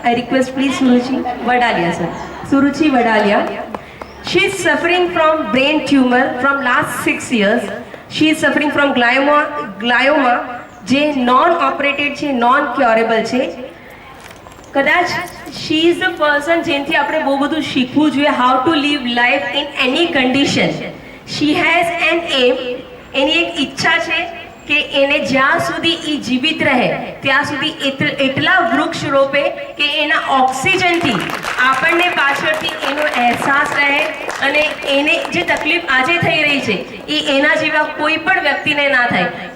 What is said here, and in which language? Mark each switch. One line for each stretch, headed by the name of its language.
English: I request please Suruchi Vadaliya sir, Suruchi Vadaliya. She is suffering from brain tumor from last 6 years. She is suffering from glioma
Gujarati: જે non operated છે, non curable છે।
English: કદાચ she is the person
Gujarati: જેનાથી આપણે બહુ બધું શીખવું જોઈએ,
English: How to live life in any condition.
Gujarati: She has N એમ, એની એક ઈચ્છા છે કે એને જ્યાં સુધી એ જીવિત રહે ત્યાં સુધી એટલા વૃક્ષ રોપે કે એના ઓક્સિજનથી આપણને પાછળથી એનો અહેસાસ રહે અને એને જે તકલીફ આજે થઈ રહી છે એ એના જેવા કોઈ પણ વ્યક્તિને ના થાય।